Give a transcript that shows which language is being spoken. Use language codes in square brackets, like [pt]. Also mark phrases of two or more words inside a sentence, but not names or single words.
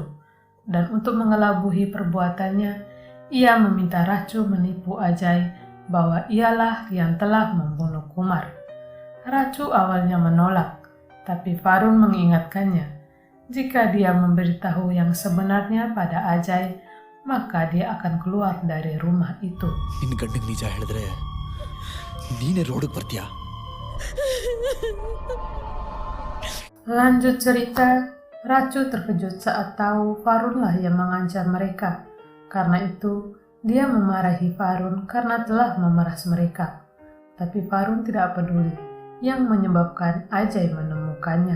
[id] Dan untuk mengelabui perbuatannya, ia meminta Racu menipu Ajay bahwa ialah yang telah membunuh Kumar. Racu awalnya menolak, tapi Farun mengingatkannya, jika dia memberitahu yang sebenarnya pada Ajay, maka dia akan keluar dari rumah itu. [kn] ನಿನ್ನ ಗಂಡಂಗೆ ನಿಜ ಹೇಳಿದ್ರೆ ನೀನೇ ರೋಡಿಗೆ ಬರ್ತೀಯಾ? [id] Lanjut cerita, Racu terkejut saat tahu Farunlah yang mengancam mereka. Karena itu, dia memarahi Farun karena telah memeras mereka. Tapi Farun tidak peduli, yang menyebabkan Ajay menemukannya.